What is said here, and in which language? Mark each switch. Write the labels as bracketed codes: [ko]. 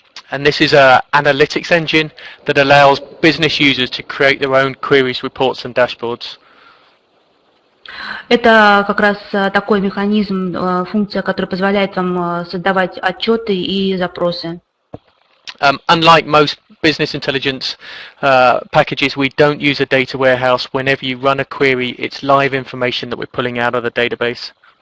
[en] And this is an analytics engine that allows business users to create their own queries, reports and dashboards. [ru] Это как раз такой механизм, функция, которая позволяет вам создавать отчеты и запросы. [en] Unlike most business intelligence packages, we don't use a data warehouse. Whenever you run a query, it's live information that we're pulling out of the database.